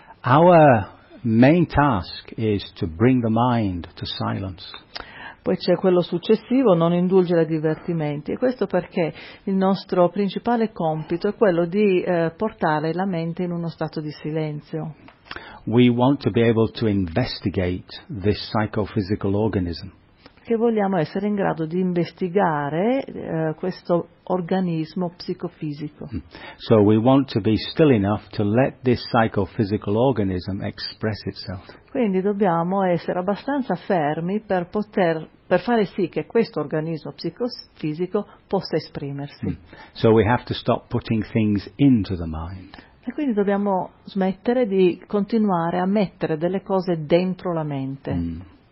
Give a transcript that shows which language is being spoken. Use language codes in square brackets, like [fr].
[en] Our main task is to bring the mind to silence. [it] Poi c'è quello successivo, non indulgere ai divertimenti, e questo perché il nostro principale compito è quello di portare la mente in uno stato di silenzio. [en] We want to be able to investigate this psychophysical organism. [it] Che vogliamo essere in grado di investigare questo organismo psicofisico. [en] So we want to be still enough to let this psychophysical organism express itself. [it] Quindi dobbiamo essere abbastanza fermi per fare sì che questo organismo psicofisico possa esprimersi. [en] So we have to stop putting things into the mind. [it] E quindi dobbiamo smettere di continuare a mettere delle cose dentro la mente.